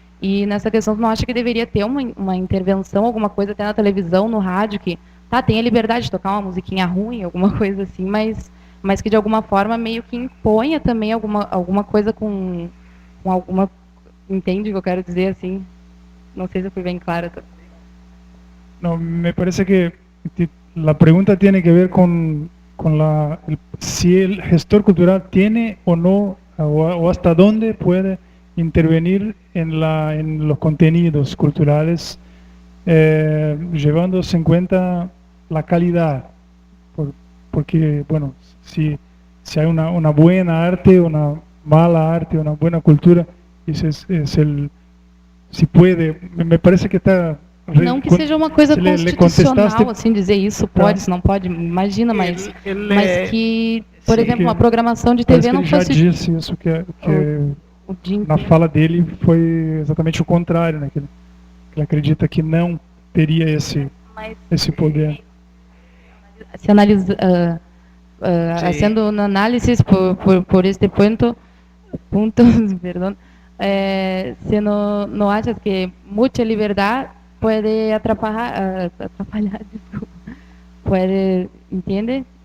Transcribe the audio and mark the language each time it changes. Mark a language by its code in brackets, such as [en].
[pt] E nessa questão, não acha que deveria ter uma intervenção, alguma coisa até na televisão, no rádio, que tem a liberdade de tocar uma musiquinha ruim, alguma coisa assim, mas que de alguma forma meio que imponha também alguma coisa com alguma... Entende o que eu quero dizer, assim? Não sei se eu fui bem clara. [es] No, me parece que la pregunta tiene que ver con si el gestor cultural tiene o no, o hasta dónde puede intervenir en los contenidos culturales, llevándose en cuenta la calidad, porque, bueno, si hay una buena arte, una mala arte, una buena cultura, si puede, me parece que está... [pt] Não que seja uma coisa constitucional, assim, dizer isso pode, isso não pode, imagina, mas que, por exemplo, uma programação de TV não fosse... Ele já disse isso, que na fala dele foi exatamente o contrário, né? Que ele acredita que não teria esse poder. [es] Se analisa, haciendo un análisis por este punto, perdón, se no [pt] achas que [es] mucha libertad puede atrapalhar, [pt] desculpa, [es] puede, ¿entiende?